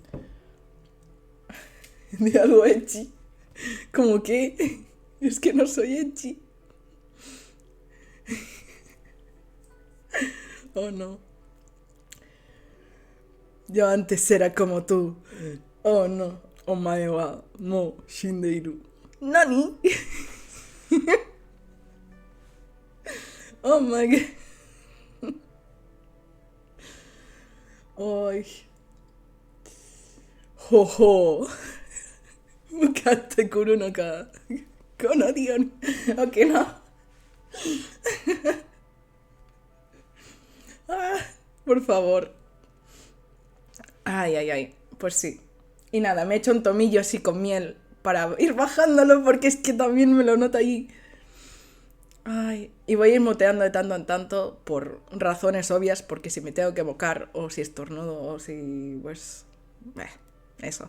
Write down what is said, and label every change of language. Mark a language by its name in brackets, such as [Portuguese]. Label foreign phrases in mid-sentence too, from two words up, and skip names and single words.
[Spanish] de algo edgy. Como que... Es que no soy edgy. [English] Oh no. [Spanish] Yo antes era como tú. [English] Oh no. [Japanese] お前はもう死んでいる. [Spanish] ¿Nani? [English] Oh my god. [Spanish] Ay. [Japanese] Jojo. 向かってくるのか。このディオン。 [Spanish] Ok, no. Ah, por favor. Ay, ay, ay. Pues sí. Y nada, me he hecho un tomillo así con miel para ir bajándolo porque es que también me lo nota ahí. Ay, y voy a ir moteando de tanto en tanto por razones obvias, porque si me tengo que mocar o si estornudo o si, pues, eso.